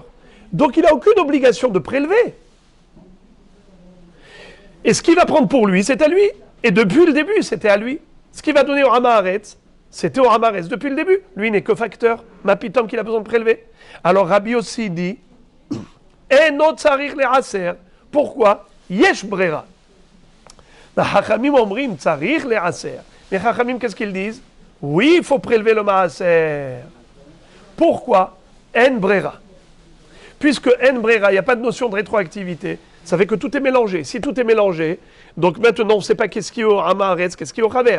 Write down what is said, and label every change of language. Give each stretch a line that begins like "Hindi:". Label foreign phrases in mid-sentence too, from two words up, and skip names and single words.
French: Donc, il n'a aucune obligation de prélever. Et ce qu'il va prendre pour lui, c'est à lui. Et depuis le début, c'était à lui. Ce qu'il va donner au
Hebrew: עם הארץ,
French: c'était au
Hebrew: עם הארץ
French: depuis le début. Lui, il n'est que facteur. Mapitom qu'il a besoin de prélever. Alors, Rabbi aussi dit,
Hebrew: אינו צריך לעשר.
French: Pourquoi?
Hebrew: יש ברירה.
French: Les
Hebrew: חכמים אומרים צריך לעשר.
French: Les Chachamim, qu'est-ce qu'ils disent? Oui, il faut prélever le maaser. Pourquoi?
Hebrew: אין ברירה.
French: Puisque
Hebrew: אין ברירה,
French: il n'y a pas de notion de rétroactivité, ça fait que tout est mélangé. Si tout est mélangé, donc maintenant on ne sait pas qu'est-ce qui est au
Hebrew: עם הארץ,
French: qu'est-ce qui est au haver.